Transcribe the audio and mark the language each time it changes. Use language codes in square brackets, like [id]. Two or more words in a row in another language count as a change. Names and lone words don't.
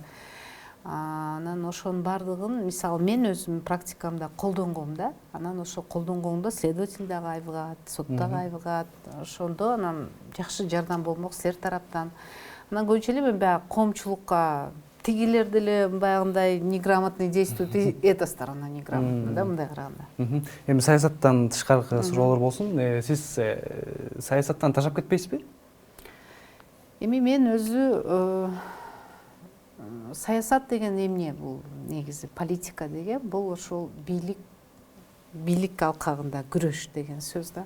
[ky] Анан ошонун баардыгын мисалы мен өзүм практикамда колдонгом да. Анан ошо колдонгондо следователь дагы айыгат, сот дагы айыгат. Ошондо анан жакшы жардам болмок силер тараптан. Анан көбүнчө эле мен баягы коомчулукка тигилер деле баягындай [ru] неграмотный действует, эта сторона неграмотна [ky] да, мындай караганда. Эми саясаттан тышкаркы суроолор болсун. Сиз саясаттан ташап кетпейсизби? Эми мен өзү саясат деген эмне бул? Негизи политика деген бул ошол бийлик алкагында күрөш деген сөз да.